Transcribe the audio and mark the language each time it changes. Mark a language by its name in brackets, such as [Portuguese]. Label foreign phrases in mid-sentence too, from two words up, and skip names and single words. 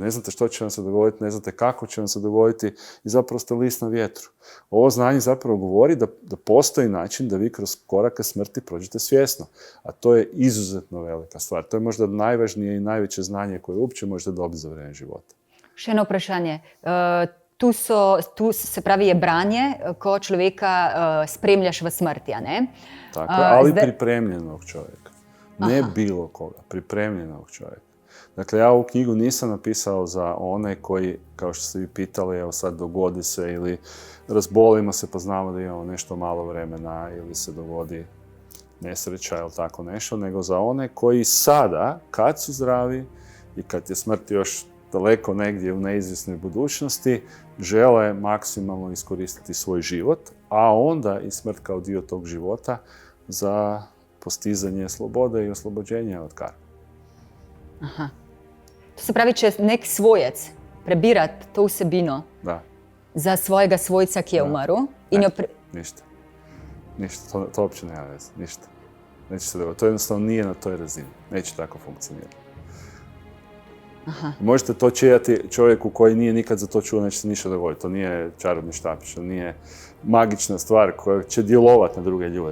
[Croatian] Ne znate što će vam se dogoditi, ne znate kako će vam se dogoditi i zapravo ste list na vjetru. Ovo znanje zapravo govori da postoji način da vi kroz korake smrti prođete svjesno. A to je izuzetno velika stvar. To je možda najvažnije i najveće znanje koje uopće možete dobiti za vrijeme života. [Slovenian] Še eno vprašanje. Tu se pravi je branje, ko človeka spremljaš v smrti, a ne? [Croatian] Tako, ali pripremljenog čovjeka. Ne bilo koga, pripremljenog čovjeka. Dakle, ja ovu knjigu nisam napisao za one koji, kao što ste vi pitali, evo sad dogodi se ili razbolimo se pa znamo da imamo nešto malo vremena ili se dogodi nesreća ili tako nešto, nego za one koji sada, kad su zdravi i kad je smrt još daleko negdje u neizvjesnoj budućnosti, žele maksimalno iskoristiti svoj život, a onda i smrt kao dio tog života za postizanje slobode i oslobođenja od karme. Aha. [Slovenian] To se pravi, če nek svojec prebirat to vsebino za svojega svojca, ki je umrl, in jo... [Croatian] Ništa. To uopće nema veze. Ništa. Neće se dogoditi. To jednostavno nije na toj razini. Neće tako funkcionirati. Aha. Možete to čijati čovjeku koji nije nikad za to čuo, neće se ništa dogoditi. To nije čarobni štapić, to nije magična stvar koja će djelovati na druge ljude.